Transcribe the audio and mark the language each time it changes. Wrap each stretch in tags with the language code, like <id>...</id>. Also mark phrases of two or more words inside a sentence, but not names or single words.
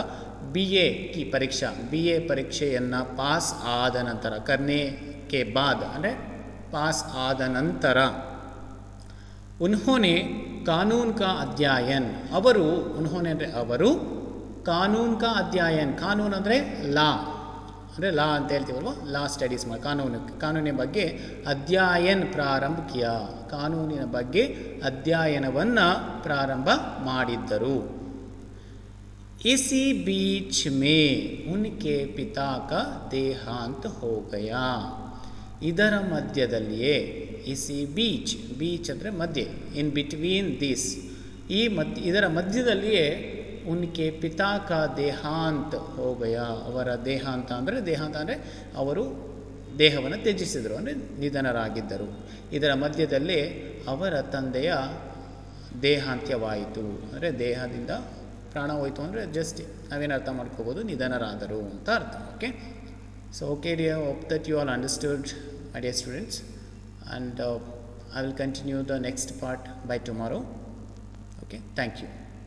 <hi>बी ए की परीक्षा,</hi> <kn>ಬಿ ಎ ಪರೀಕ್ಷೆಯನ್ನು ಪಾಸ್ ಆದ ನಂತರ,</kn> <hi>करने के बाद</hi> <kn>ಅಂದರೆ ಪಾಸ್ ಆದ ನಂತರ,</kn> <hi>उन्होंने कानून का अध्ययन,</hi> <kn>ಉನ್ಹೋನೆ ಅಂದರೆ ಅವರು,</kn> <hi>कानून का अध्ययन,</hi> <kn>ಕಾನೂನು ಅಂದರೆ ಲಾ ಅಂತ ಹೇಳ್ತೀವಲ್ವ,</kn> <en>law studies</en> <kn>ಮಾಡಿ, ಕಾನೂನಿನ ಬಗ್ಗೆ ಅಧ್ಯಯನ್</kn> <hi>प्रारंभ किया,</hi> <kn>ಕಾನೂನಿನ ಬಗ್ಗೆ ಅಧ್ಯಯನವನ್ನು ಪ್ರಾರಂಭ ಮಾಡಿದ್ದರು.</kn> <hi>इसी बीच में उनके पिता का देहांत हो गया.</hi> <kn>ಇದರ ಮಧ್ಯದಲ್ಲಿಯೇ,</kn> <hi>इसी बीच</hi> <kn>ಅಂದರೆ ಮಧ್ಯೆ,</kn> <en>in between this,</en> <kn>ಇದರ ಮಧ್ಯದಲ್ಲಿಯೇ</kn> <hi>उनके पिता का देहांत हो गया,</hi> <kn>ಅವರ ದೇಹಾಂತ ಅಂದರೆ ಅವರು ದೇಹವನ್ನು ತ್ಯಜಿಸಿದರು, ಅಂದರೆ ನಿಧನರಾಗಿದ್ದರು. ಇದರ ಮಧ್ಯದಲ್ಲೇ ಅವರ ತಂದೆಯ ದೇಹಾಂತ್ಯವಾಯಿತು, ಅಂದರೆ ದೇಹದಿಂದ ಪ್ರಾಣ ಹೋಯಿತು ಅಂದರೆ ಜಸ್ಟ್ ನಾವೇನು ಅರ್ಥ ಮಾಡ್ಕೋಬೋದು, ನಿಧನರಾದರು ಅಂತ ಅರ್ಥ.</kn> <en>Okay, so okay dear, hope that you all understood my dear students, and I will continue the next part by tomorrow. Okay, thank you.</en>